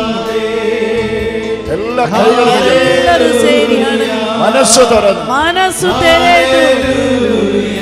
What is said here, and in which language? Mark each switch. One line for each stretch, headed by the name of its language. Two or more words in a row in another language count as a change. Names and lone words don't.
Malayalam: എല്ലാ കൈകളും
Kannada: ಎಲ್ಲರೂ ಸೇರಿ
Malayalam: മനസ്സ് തുറന്ന്
Kannada: ಮನಸ್ಸು ತೆರೆದು